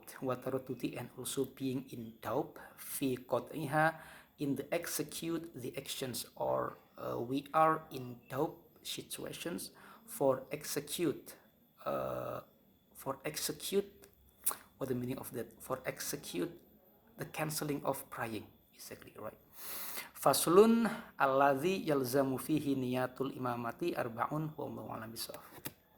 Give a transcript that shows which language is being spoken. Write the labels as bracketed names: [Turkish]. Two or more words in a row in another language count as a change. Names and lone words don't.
[English] Watarotuti and also being in doubt. [Arabic] في قطعها, [English] in the execute the actions, or we are in doubt situations for execute. What the meaning of that? For execute the cancelling of praying, exactly, right? [Arabic] فصل الذي يلزم فيه نية الإمامة أربع والله أعلم بالصواب.